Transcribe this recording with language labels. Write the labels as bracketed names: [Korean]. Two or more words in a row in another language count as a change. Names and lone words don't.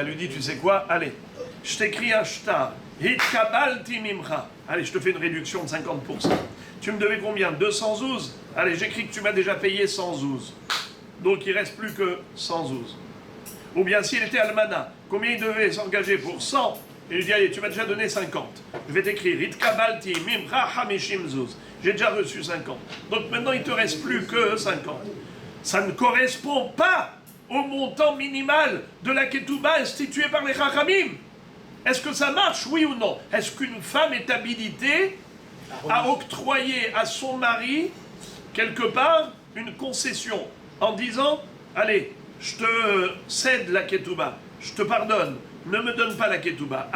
[French] Il lui dit, tu sais quoi, allez, je t'écris un shtar, [Hebrew] התקבלתי ממך. [French] Allez, je te fais une réduction de 50%. Tu me devais combien? 200 zouz? Allez, j'écris que tu m'as déjà payé 100 zouz. Donc il ne reste plus que 100 zouz. Ou bien s'il était almana, combien il devait s'engager pour 100? Il lui dit, allez, tu m'as déjà donné 50. Je vais t'écrire, [Hebrew] התקבלתי ממך חמישים זוז. [French] J'ai déjà reçu 50. Donc maintenant, il ne te reste plus que 50. Ça ne correspond pas au montant minimal de la ketouba instituée par les Chachamim. Est-ce que ça marche, oui ou non? Est-ce qu'une femme est habilitée à octroyer à son mari, quelque part, une concession en disant, allez, je te cède la ketouba, je te pardonne, ne me donne pas la ketouba.